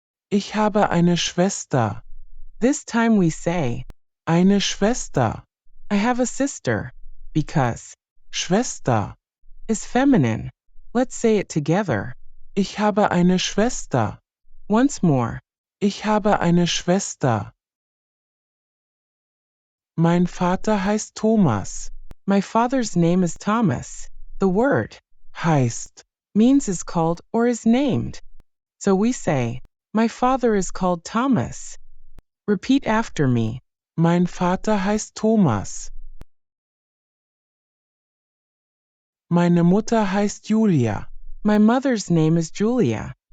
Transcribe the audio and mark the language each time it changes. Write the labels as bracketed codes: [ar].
[de] Ich habe eine Schwester. [en] This time we say [de] eine Schwester. [en] I have a sister because Schwester is feminine. Let's say it together. [de] Ich habe eine Schwester. [en] Once more. [de] Ich habe eine Schwester. Mein Vater heißt Thomas. [en] My father's name is Thomas. The word heißt means is called or is named. So we say, my father is called Thomas. Repeat after me. [de] Mein Vater heißt Thomas. Meine Mutter heißt Julia. [en] My mother's name is Julia.